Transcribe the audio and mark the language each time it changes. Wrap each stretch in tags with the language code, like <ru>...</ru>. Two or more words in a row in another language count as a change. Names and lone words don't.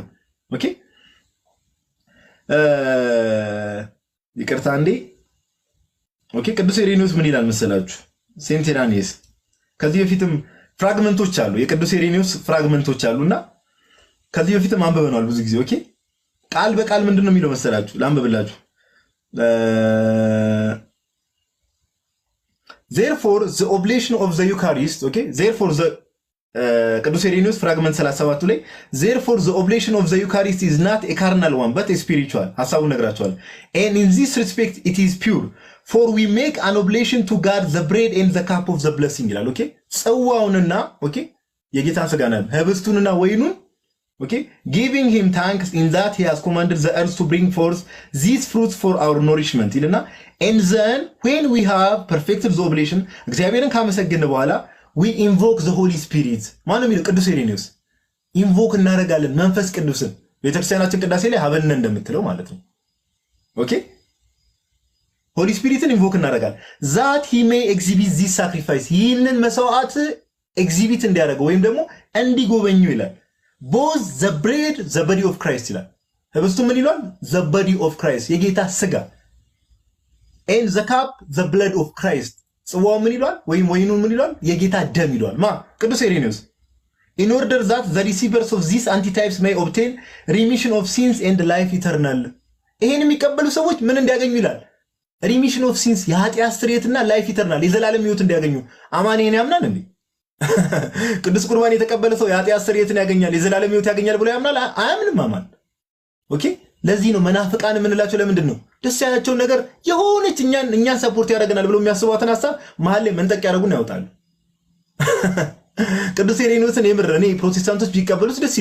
<am>ኦኬ ይቅርታ እንዴ። ኦኬ ቅዱስ ኢሬኒዮስ ምን ይላል መሰላችሁ? ሴንት ኢራኒየስ ከዚህ በፊትም ፍራግመንቶች አሉ፣ የቅዱስ ኢሬኒዮስ ፍራግመንቶች አሉና ከዚህ በፊትም አንብበናል ብዙ ጊዜ። ኦኬ ቃል በቃል ምንድነው የሚለው መሰላችሁ? ላንብብላችሁ።</am> <en>Therefore the oblation of the Eucharist, okay? Therefore the</en> <am>ቅዱስ ኢሬኒዮስ ፍራግመንት 37 ላይ</am> <en>therefore the oblation of the Eucharist is not a carnal one but a spiritual.</en> <am>ሐሳቡን ነግራችኋል።</am> <en>And in this respect it is pure, for we make an oblation to God the bread and the cup of the blessing</en> <am>ይላል። ኦኬ ጽዋውንና ኦኬ የጌታን ስጋና ህብስቱንና ወይኑን ኦኬ</am> <en>giving him thanks in that he has commanded the earth to bring forth these fruits for our nourishment ይልና and then when we have perfected the oblation</en> <am>እግዚአብሔርን ካመሰገነ በኋላ</am> <en>we invoke the Holy Spirit</en> <am>ማን ነው የሚለው? ቅዱስ ኢሬኒዮስ ኢንቮክ እናደርጋለን መንፈስ ቅዱስን። ቤተክርስቲያናችን ቅዳሴ ላይ ሀበነ እንደምትለው ማለት ነው። ኦኬ</am> <en>holy spirit</en> <am>ኢንቮክ እናደርጋለን</am> <en>that he may exhibit this sacrifice</en> <am>ይህንን መስዋዕት ኤግዚቢት እንዲያደርገው ወይም ደግሞ እንዲጎበኙ ይላል።</am> <en>both the bread the body of Christ</en> <am>ይላል። ህብስቱ ምን ይላል?</am> <en>the body of Christ</en> <am>የጌታ ስጋ</am> <en>and the cup the blood of Christ</en> <am>ጽዋው ምን ይላል? ወይኑ ምን ይላል? የጌታ ደም ይላል። ማ ቅዱስ ኢሬኒዮስ</am> <en>in order that the receivers of these antitypes may obtain remission of sins and life eternal</en> <am>ይሄን የሚቀበሉ ሰዎች ምን እንዲያገኙ ይላል?</am> <en>remission of sins</en> <am>የኃጢአት ስርየትና</am> <en>life eternal</en> <am>የዘላለም ሕይወት እንዲያገኙ። አማን ይሄን ያምናል እንዴ? ቅዱስ ቁርባን የተቀበለ ሰው የኃጢአት ስርየትን ያገኛል የዘላለም ሕይወት ያገኛል ብሎ ያምናል? አያምንም። አማን ኦኬ ለዚህ ነው መናፍቃን የምንላቸው። ለምንድን ነው? ደስ ያላቸውን ነገር የሆነች እኛን ሰፖርት ያደርገናል ብሎ የሚያስቧትን ሐሳብ መሀል ላይ መንጠቅ ያደርጉን ያወጣሉ። ቅዱስ ኢሬኒዮስን የምር እኔ ፕሮቴስታንቶች ቢቀበሉት ደስ</am>